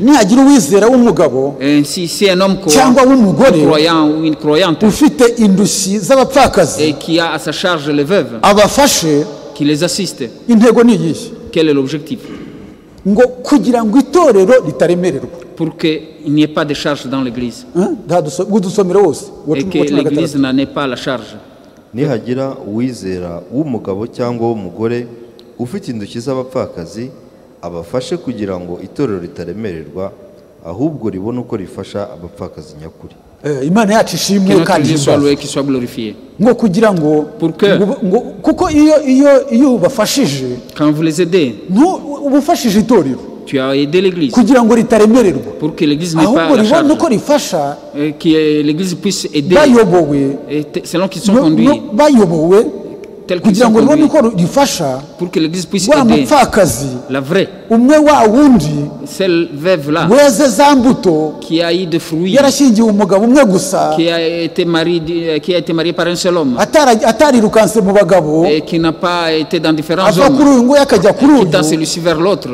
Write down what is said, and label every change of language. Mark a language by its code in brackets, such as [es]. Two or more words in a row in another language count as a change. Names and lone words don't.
[fr] Et si c'est un homme croyant ou une croyante et qui a à sa charge les veuves, qui les assiste, quel est l'objectif? Pour qu'il n'y ait pas de charge dans l'église et que l'église n'en ait pas la charge. [rw] Nihagira uwizera w'umugabo cyangwa w'umugore ufite indushyi z'abapfakazi abafashe kugira ngo itorero ritaremererwa ahubwo ribone uko rifasha abapfakazi nyakuri. Imana yacu ishimwe kandi glorifié. Ngo kugira ngo kuko iyo ubafashije [fr] quand vous les aidez, [rw] ubufashije itorero, [fr] tu as aidé l'église [rw] kugira ngo ritaremererwa, [fr] pour que l'église n'ait pas la charge, [rw] uko rifasha [fr] que l'église puisse aider selon qu'ils sont conduits, [rw] kugira ngo ribone uko rifasha, [fr] pour que l'église puisse aider la vraie, celle veuve là qui a eu de fruits, qui a été mariée par un seul homme et qui n'a pas été dans différents hommes, quittant celui-ci vers l'autre.